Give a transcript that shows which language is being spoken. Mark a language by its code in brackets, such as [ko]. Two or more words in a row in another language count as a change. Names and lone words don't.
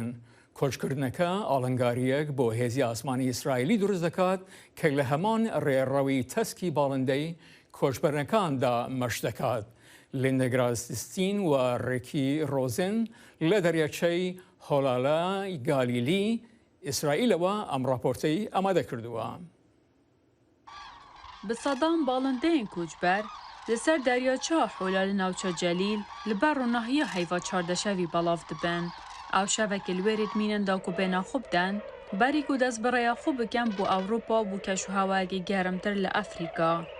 [ckb] کۆچکردنەکە ئاڵنگاریەک بۆ هێزی ئاسمانی ئیسرائیلی دروست دەکات کە لە هەمان ڕێڕەوی تەسکی باڵندەی کۆچبەرنەکاندا مەش دەکات. لێندە گراسستین و ڕێکی ڕۆزن لە دەریاچەی هۆڵالای گالیلی ئیسرائیلەوە ئەم راپۆرتەی ئامادە کردووە. [ku] Bi sedan balindeyên koçber li ser deryaçeya Holal navça Celîl li ber rûnahiya heyva çardeşevî belav dibin. Ew şevekê li wê rêdmînin da ku bêhna xwe bidin, berî ku dest bi rêya xwe bikin bû Ewropa bû keşûhewayekî germtir li Efrîka.